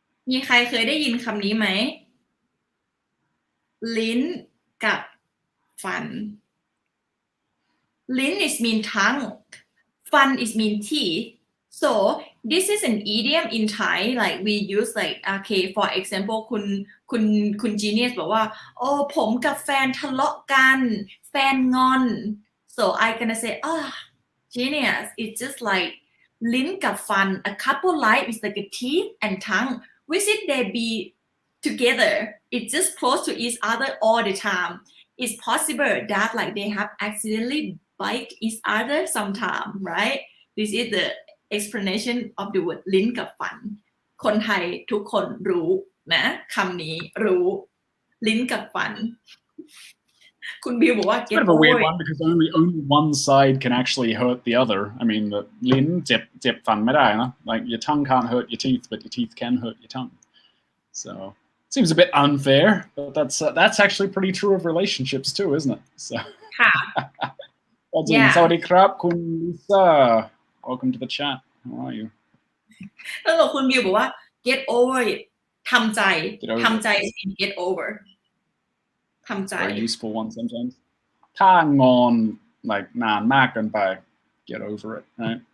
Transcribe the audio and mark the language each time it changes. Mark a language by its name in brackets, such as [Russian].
[Thai] มีใครเคยได้ยินคำนี้ไหมลิ้นกับฟันลิ้น [English] is mean tongue [Thai] ฟัน [English] is mean teeth so this is an idiom in Thai like we use like okay for example [Thai] คุณ Genius บอกว่าโอ้ผมกับแฟนทะเลาะกันแฟนงอน [English] so I gonna say Genius it's just like ลิ้นกับฟัน a couple life is like a teeth and tongue which it they be together it's just close to each other all the time it's possible that like they have accidentally bite each other sometime right this is the explanation of the word [Thai] ลิ้นกับฟันคนไทยทุกคนรู้นะคำนี้รู้ลิ้นกับฟันคุณบิวบอกว่า [English] It's a bit of a weird one because only one side can actually hurt the other. I mean, the [Thai] ลิ้นเจ็บฟันไม่ได้นะ [English] like your tongue can't hurt your teeth, but your teeth can hurt your tongue. So it seems a bit unfair, but that's actually pretty true of relationships too, isn't it? So [Thai] ค่ะ สวัสดีครับคุณ Lisa. [English] Welcome to the chat. How are you? [Thai] แล้วบอกคุณบิวบอกว่า [English] get over it [Thai] ทำใจ [English] get over [Thai] ทำใจ [English] Very useful one sometimes. [Thai] ถ้างอน like นานมากเกินไป [English] get over it, right?